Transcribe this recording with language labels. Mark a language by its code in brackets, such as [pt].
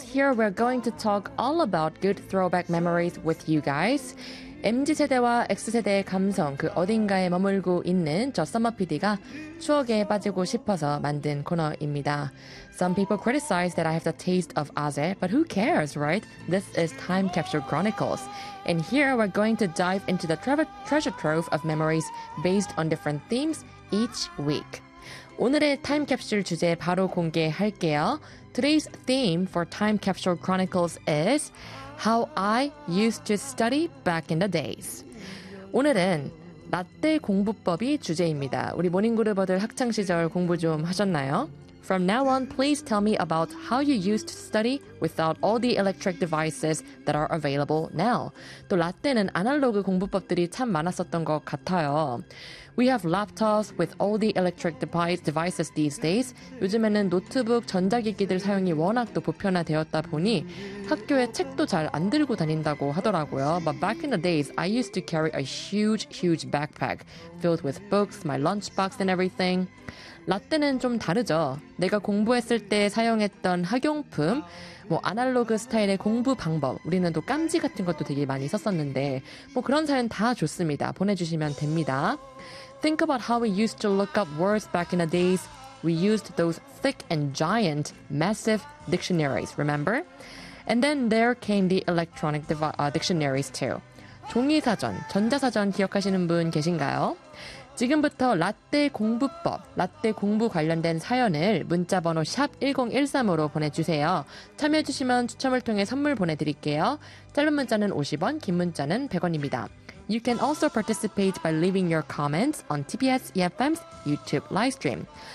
[en] Here we're going to talk all about good throwback memories with you guys. [ko] MZ세대와 X세대의 감성, 그 어딘가에 머물고 있는 저 썸머 PD가 추억에 빠지고 싶어서 만든 코너입니다. [en] Some people criticize that I have the taste of Aze, but who cares, right? This is Time Capsule Chronicles. And here we're going to dive into the treasure trove of memories based on different themes each week. [ko] 오늘의 Time Capsule 주제 바로 공개할게요. [en] Today's theme for Time Capsule Chronicles is How I used to study back in the days. [ko] 오늘은 라떼 공부법이 주제입니다. 우리 모닝그룹어들 학창시절 공부 좀 하셨나요? [en] From now on, please tell me about how you used to study without all the electric devices that are available now. [ko] 또 라떼는 아날로그 공부법들이 참 많았었던 것 같아요. [en] We have laptops with all the electric devices these days. [ko] 요즘에는 노트북, 전자기기들 사용이 워낙 또 보편화되었다 보니 학교에 책도 잘 안 들고 다닌다고 하더라고요. [en] But back in the days, I used to carry a huge, huge backpack filled with books, my lunchbox and everything. [ko] 라떼는 좀 다르죠. 내가 공부했을 때 사용했던 학용품, 뭐 아날로그 스타일의 공부 방법, 우리는 또 깜지 같은 것도 되게 많이 썼었는데 뭐 그런 사연 다 좋습니다. 보내주시면 됩니다. [en] Think about how we used to look up words back in the days. We used those thick and giant, massive dictionaries, remember? And then there came the electronic dictionaries too. [ko] 종이사전, 전자사전 기억하시는 분 계신가요? 지금부터 라떼 공부법, 라떼 공부 관련된 사연을 문자번호 샵1013으로 보내주세요. 참여해주시면 추첨을 통해 선물 보내드릴게요. 짧은 문자는 50원, 긴 문자는 100원입니다. [en] You can also participate by leaving your comments on TBS EFM's YouTube livestream.